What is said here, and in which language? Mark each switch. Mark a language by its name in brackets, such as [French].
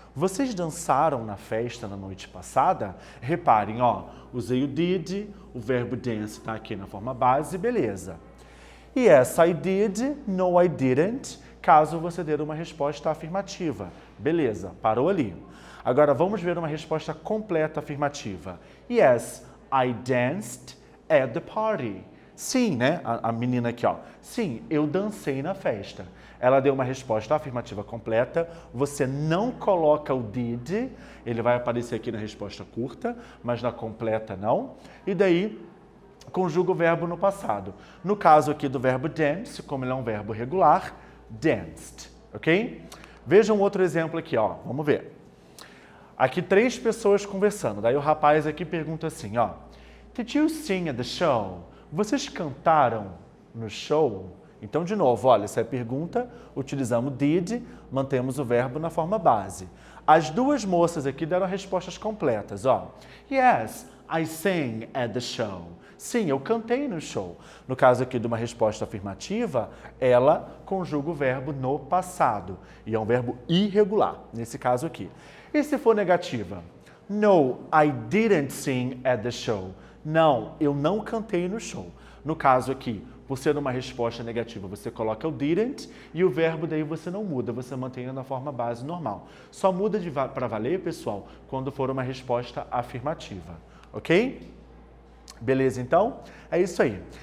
[Portuguese] Vocês dançaram na festa na noite passada? Reparem, ó, usei o did, o verbo dance está aqui na forma base, beleza. [English] Yes, I did, no, I didn't, [Portuguese] caso você dê uma resposta afirmativa. Beleza, parou ali. Agora vamos ver uma resposta completa afirmativa. [English] Yes, I danced at the party. [Portuguese] Sim, né? A menina aqui, ó. Sim, eu dancei na festa. Ela deu uma resposta afirmativa completa. Você não coloca o did, ele vai aparecer aqui na resposta curta, mas na completa não. E daí, conjuga o verbo no passado. No caso aqui do verbo dance, como ele é um verbo regular, danced, ok? Vejam outro exemplo aqui, ó. Vamos ver. Aqui 3 pessoas conversando. Daí o rapaz aqui pergunta assim, ó. [English] Did you sing at the show? [Portuguese] Vocês cantaram no show? Então, de novo, olha, essa é a pergunta, utilizamos did, mantemos o verbo na forma base. As 2 moças aqui deram respostas completas, ó. [English] Yes, I sang at the show. [Portuguese] Sim, eu cantei no show. No caso aqui de uma resposta afirmativa, ela conjuga o verbo no passado. E é um verbo irregular, nesse caso aqui. E se for negativa? [English] No, I didn't sing at the show. [Portuguese] Não, eu não cantei no show. No caso aqui, por ser uma resposta negativa, você coloca o didn't e o verbo daí você não muda, você mantém na forma base normal. Só muda para valer, pessoal, quando for uma resposta afirmativa, ok? Beleza, então? É isso aí.